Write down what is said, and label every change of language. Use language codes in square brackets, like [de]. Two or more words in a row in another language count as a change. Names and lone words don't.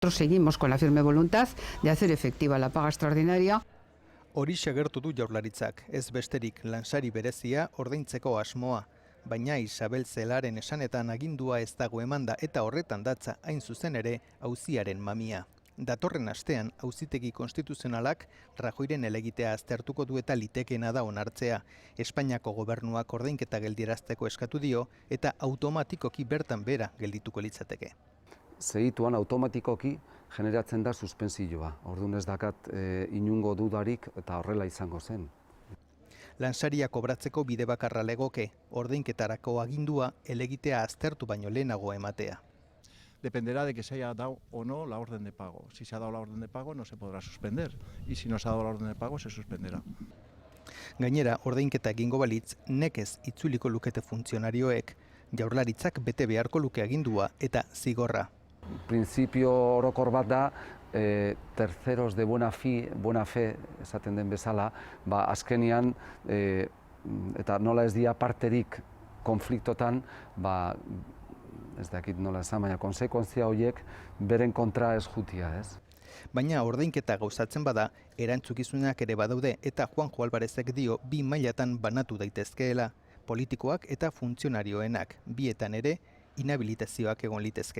[es] Nosotros seguimos con la firme voluntad de hacer efectiva la paga extraordinaria. [eu] Horixe agertu du Jaurlaritzak, ez besterik lansari berezia ordaintzeko asmoa. Baina Isabel Zelaren esanetan agindua ez dago emanda eta horretan datza hain zuzen ere auziaren mamia. Datorren astean auzitegi konstituzionalak Rajoyren helegitea aztertuko du eta litekeena da onartzea. Espainiako gobernuak ordainketa geldiarazteko eskatu dio eta automatikoki bertan bera geldituko litzateke. Segituan automatikoki generatzen da suspensioa. Orduan ez dakat inungo dudarik eta horrela izango zen. Lansaria kobratzeko bide bakarra legoke, ordainketarako agindua helegitea aztertu baino lehenago ematea. [es] Dependerá de que se haya dado o no la orden de pago. Si se ha dado la orden de pago no se podrá suspender y si no se ha dado la orden de pago se suspenderá. [eu] Gainera, ordainketa egingo balitz, nekez itzuliko lukete funtzionarioek, Jaurlaritzak bete beharko luke agindua eta zigorra. Printzipio orokor bat da, [es] terceros de buena fe [eu] esaten den bezala, azkenian, eta nola ez dia parterik konfliktotan, ez dakit nola esan, baina konsekuentzia horiek beren kontra ez jutia, ez? Baina ordainketa gauzatzen bada, erantzukizunak ere badaude eta Juanjo Alvarezek dio bi mailatan banatu daitezkeela, politikoak eta funtzionarioenak, bietan ere inhabilitazioak egon litezke.